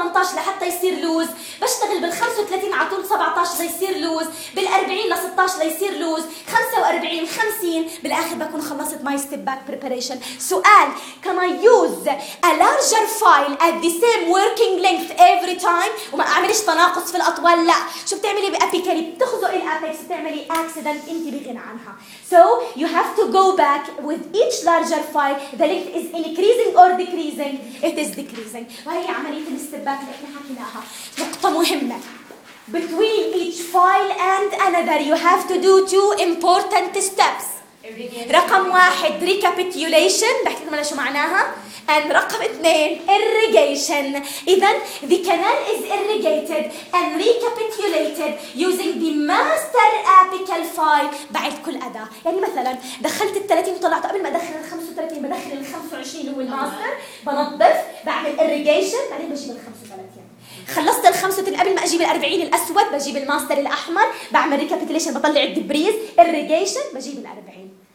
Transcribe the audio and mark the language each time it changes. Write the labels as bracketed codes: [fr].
[ar] 18 لحتى يصير لوز، بشتغل بال 35 على طول 17 ليصير لوز، بال 40 ل 16 ليصير لوز، 45 50 بالاخر بكون خلصت ماي ستيب باك بريبريشن. سؤال: [en] Can I use a larger file at the same working length every time? [ar] وما اعملش تناقص في الاطوال. لا، شو بتعملي بابيكالي؟ بتخزقي الابيكس بتعملي اكسيدنت انت بغنى عنها. [en] So you have to go back with each larger file. The length is increasing or decreasing? It is decreasing. [ar] وهي عملية الاستباك اللي احنا حكيناها. نقطة مهمة. [en] Between each file and another you have to do two important steps. [ar] رقم واحد recapitulation، بحكي لكم شو معناها. [en] And [ar] رقم اثنين irrigation. اذا [en] the canal is irrigated and recapitulated using the master apical file [ar] بعد كل اداة. يعني مثلا دخلت ال 30 وطلعت، قبل ما ادخل ال 35 بدخل ال 25 اللي هو الماستر، بنظف بعمل irrigation بعدين بجيب ال 35. خلصت ال 35 قبل ما اجيب ال 40 الاسود بجيب الماستر الاحمر، بعمل recapitulation بطلع الدبريز، irrigation بجيب ال 40.